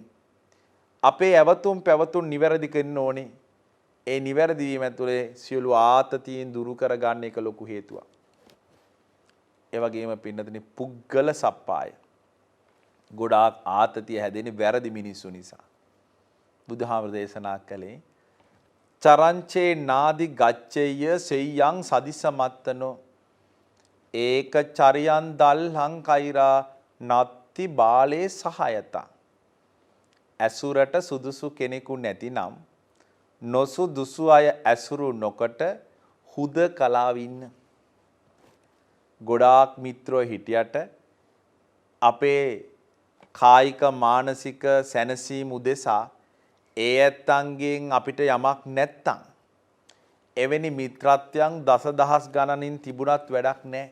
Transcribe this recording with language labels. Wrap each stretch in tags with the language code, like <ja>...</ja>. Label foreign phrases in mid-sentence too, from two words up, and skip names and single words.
<si>අපේ ඇවතුම් පැවතුම් නිවැරදි කරන්න ඕනි. ඒ නිවැරදි වීම ඇතුලේ සියලු ආතතීන් දුරු කරගන්න එක ලොකු හේතුවක්. ඒ වගේම පින්නතනි පුද්ගල සප්පාය. ගොඩාක් ආතතිය හැදෙන්නේ වැරදි මිනිස්සු නිසා. බුදුහාමර දේශනා කළේ</si> <pi>චරංචේ නාදි ගච්ඡේය සෙය්‍යං සදිසමත්තනෝ ඒක චරියන් දල්හං කෛරා නත්ති බාලේ සහයත.</pi> <si>ඇසුරට සුදුසු කෙනෙකු නැතිනම් නොසුදුසු අය ඇසුරු නොකොට හුදකලාව ඉන්න. ගොඩාක් මිත්‍රෝ හිටියට අපේ කායික මානසික සැනසීම උදෙසා ඒ ඇත්තන්ගෙන් අපිට යමක් නැත්තම් එවැනි මිත්‍රත්වයන් දසදහස් ගණනින් තිබුණත් වැඩක් නැහැ.</si>